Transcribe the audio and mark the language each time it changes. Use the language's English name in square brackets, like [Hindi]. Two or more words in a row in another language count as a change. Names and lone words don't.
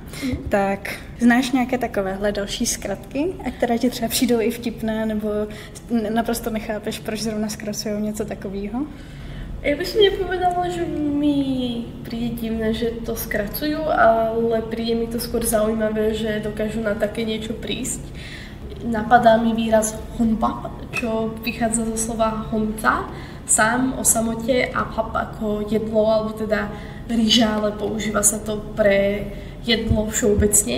[Czech] Tak znáš nějaké takovéhle další zkratky, a které ti třeba přijdou i vtipné, nebo naprosto nechápeš, proč zrovna zkracují něco takového? [Slovak] Ja by som nepovedala, že mi príde divné, že to skracujú, ale príde mi to skôr zaujímavé, že dokážu na také niečo prísť. Napadá mi výraz honbap, čo vychádza zo slova honca, sám o samote, a pap ako jedlo, alebo teda ryža, ale používa sa to pre jedlo všeobecne.